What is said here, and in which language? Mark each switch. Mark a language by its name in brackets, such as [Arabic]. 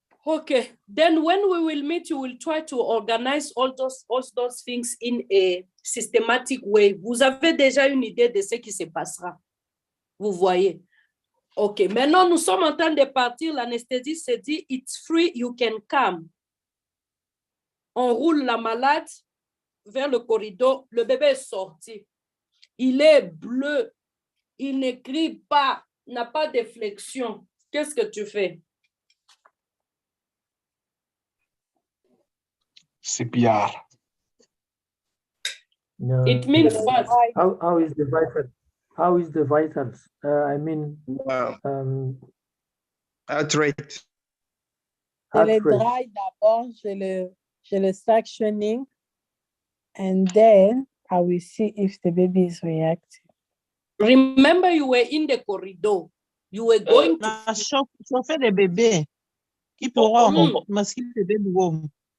[English] Okay, then when we will meet, you will try to organize all those things in a systematic way. [French] Vous avez déjà une idée de ce qui se passera. Vous voyez. OK, maintenant nous sommes en train de partir. L'anesthésiste se dit, [English] it's free, you can come. [French] On roule la malade vers le corridor. Le bébé est sorti. Il est bleu. Il ne crie pas, n'a pas de flexion. Qu'est-ce que tu fais? [English] CPR. No, It means what? How is the vital? How is the vitals? I mean, Heart rate. [French] Je le dry d'abord, je le sectioning, [English] and then I will see if the baby is reacting. Remember, you were in the corridor. You were going to [French] chauffer le bébé. Qui pourra masquer le bébé warm.